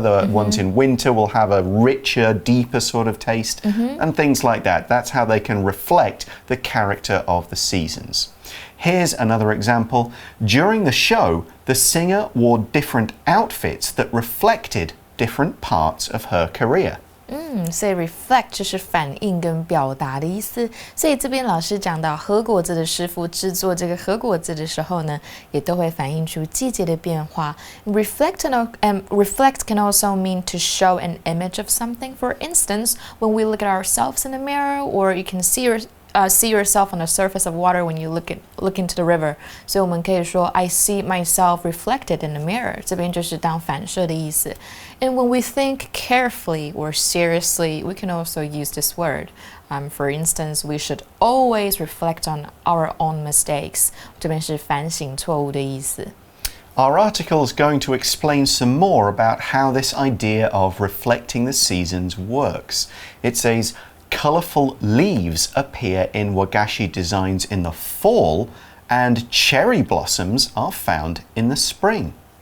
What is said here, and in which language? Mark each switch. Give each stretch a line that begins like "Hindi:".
English: The ones in winter will have a richer, deeper sort of taste. And things like that. That's how they can reflect the character of the seasons. Here's another example. During the show, the singer wore different outfits that reflected different parts of her career.
Chinese: 所以 reflect 就是反映跟表达的意思。所以这边老师讲到和果子的师傅制作这个和果子的时候呢，也都会反映出季节的变化。
English: Reflect can also mean to show an image of something. For instance, when we look at ourselves in the mirror, or you can see yourself on the surface of water when you look into the river.
Chinese: 所以我们可以说
English: I see myself reflected in the mirror.
Chinese: 这边就是当反射的意思。
English: And when we think carefully or seriously, we can also use this word. For instance, we should always reflect on our own mistakes.
Chinese: 这边是反省错误的意思。
English: Our article is going to explain some more about how this idea of reflecting the seasons works. It says, colourful leaves appear in wagashi designs in the fall, and cherry blossoms are found in the spring.